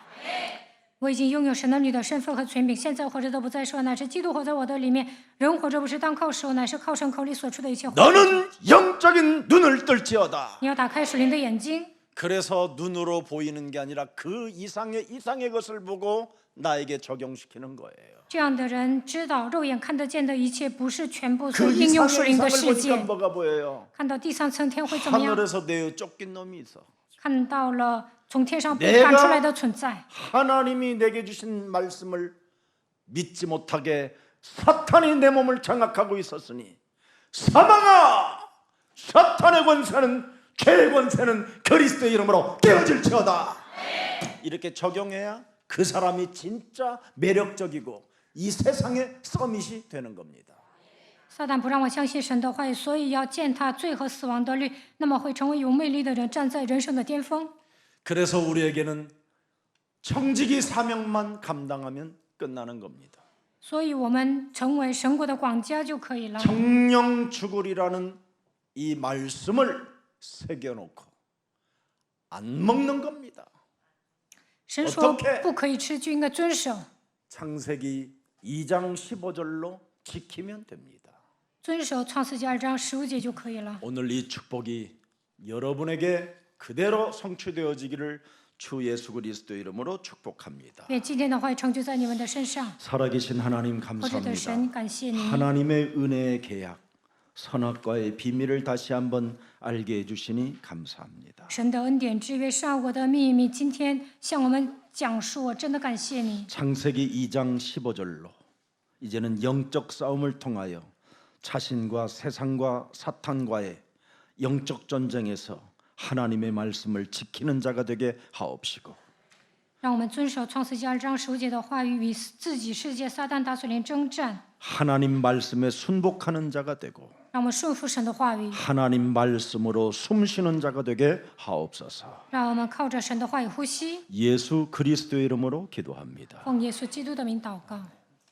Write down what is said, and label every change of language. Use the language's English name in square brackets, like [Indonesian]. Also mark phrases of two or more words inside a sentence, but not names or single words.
[Chinese] 我已经拥有神的女的身份和权柄，现在活着的不再说，乃是基督活在我的里面。人活着不是当靠食物，乃是靠神口里所出的一切话。 [Korean] 너는 영적인 눈을 뜰지어다. [Chinese] 你要打开属灵的眼睛， [Korean] 그래서 눈으로 보이는 게 아니라 그 이상의 것을 보고 나에게 적용시키는 거예요. [Chinese] 这样的人知道肉眼看得见的一切不是全部，所 [Korean] 그 [Chinese] 以应用属 [Korean] 이상의 [Chinese] 灵的 [Korean] 이상을 [Chinese] 世界 [Korean] 보니까 。 뭐가 보여요? [Chinese] 看到第三层天会怎么样？ [Korean] 하늘에서 내어 쫓긴 놈이 있어. [Chinese] 看到了从天上被赶出来的存在。 [Korean] 하나님이 내게 주신 말씀을 믿지 못하게 사탄이 내 몸을 장악하고 있었으니 사망아, 사탄의 권세는, 죄의 권세는 그리스도의 이름으로 깨어질지어다. 이렇게 적용해야 그 사람이 진짜 매력적이고 이 세상의 서밋이 되는 겁니다. [Chinese] 撒旦不让我相信神的话语，所以要践踏罪和死亡的律，那么会成为有魅力的人，站在人生的巅峰。 [Korean] 그래서 우리에게는 청지기 사명만 감당하면 끝나는 겁니다. [Chinese] 所以我们成为神国的管家就可以了。 [Korean] 정령 죽으리라는 이 말씀을 새겨놓고 안 먹는 겁니다. [Chinese] 神说 [Korean] 어떻게 [Chinese] 不可以吃，就应该遵守。 [Korean] 창세기 2장 15절로 지키면 됩니다. [Chinese] 遵守创世纪2章15节就可以了。 [Korean] 오늘 이 축복이 여러분에게 그대로 성취되어지기를 주 예수 그리스도 이름으로 축복합니다. [Chinese] 愿今天的话语成就在你们的身上。 [Korean] 살아계신 하나님 [Chinese] 活着的神， [Korean] 감사합니다. [Chinese] 感谢你。 [Korean] 하나님의 은혜의 계약, 선악과의 비밀을 다시 한번 알게 해주시니 감사합니다. [Chinese] 神的恩典之约善恶的秘密，今天向我们讲述，我真的感谢你。 [Korean] 창세기 2장 15절로 이제는 영적 싸움을 통하여 자신과 세상과 사탄과의 영적 전쟁에서 하나님의 말씀을 지키는 자가 되게 하옵시고 [Chinese] 让我们遵守创世纪2章15节的话语，与自己世界撒旦大水灵征战。 [Korean] 하나님 말씀에 순복하는 자가 되고 [Chinese] 让我们顺服神的话语， [Korean] 하나님 말씀으로 숨쉬는 자가 되게 하옵소서. [Chinese] 让我们靠着神的话语呼吸。 [Korean] 예수 그리스도의 이름으로 기도합니다. [Chinese] 奉耶稣基督的名祷告。